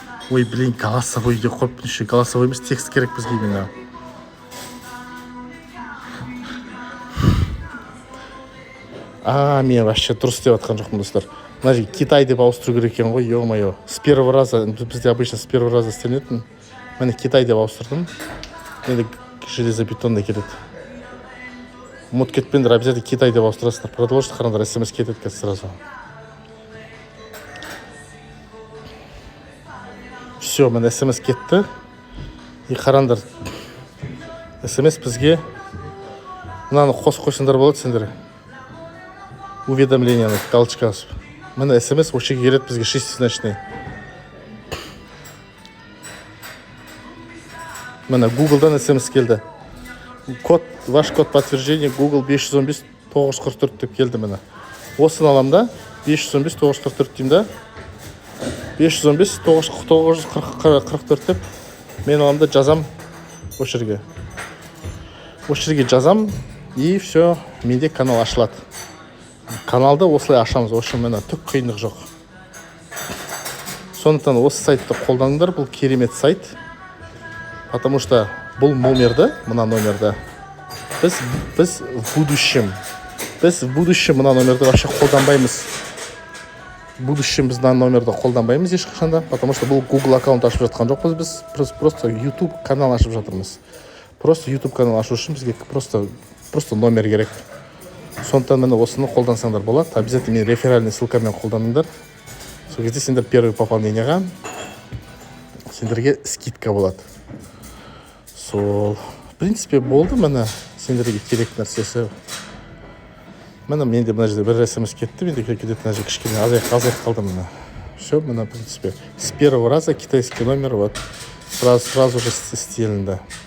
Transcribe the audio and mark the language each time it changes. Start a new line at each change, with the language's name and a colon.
Russian: Ой, блин,
Kazakh: голосовой де қойып, еще голосовой емес, текст керек бізге мені. Мен вообще дұрыс деп атқан жоқпын, достар. Мына жерге Китай деп ауыстыру керек екен ғой, ё-моё.
Russian: С первого раза, бізде обычно с первого раза істелінетін.
Kazakh: Мен Китай деп ауыстырдым. Енді железобетонда келеді. Ұмыт кетпеңдер, обязательно Китай деп ауыстырасыздар. Продолжить қараңдар, смс кетеді қазір сразу. Все, мен смс кетті. И қараңдар, смс бізге мынаны қойсаңдар болады сендер. Уведомлениені галочка асып. Міне смс осы жерге келеді бізге шестизначный. Міне Google'дан смс келді.
Russian: Ваш код подтверждения Google 515-944
Kazakh: деп келді міне. Осыны алам да, 515-944 деймін да. 515-944 деп мен аламда жазам осы жерге. Осы жерге жазам и все, менде канал ашылады. Каналды осылай ашамыз, осы мені түк қиындық жоқ. Сондықтан осы сайтты қолданыңдар, бұл керемет сайт. Потому что бұл номерді, мына номерді біз
Russian: в будущем
Kazakh: мына номерді вообще қолданбаймыз.
Russian: В будущем
Kazakh: біз мына номерді қолданбаймыз ешқашанда, потому что бұл Google аккаунт ашып жатқан жоқпыз, біз просто YouTube канал ашып жатырмыз. Просто YouTube канал ашу үшін бізге просто номер керек. Сондықтан мені осыны қолдансаңдар болады. Обязательно мен реферальный ссылкамен қолданыңдар. Сол кезде сендер первый пополнениеға сендерге скидка болады. Сол,
Russian: в принципе,
Kazakh: болды мені сендерге керек нәрсесі. Менде мына жерде бір смс кетті, менде кететін мына жерде кішкене азайып қалды мені.
Russian: Все, мені, в принципе, с первого раза китайский номер вот сразу же істелінді.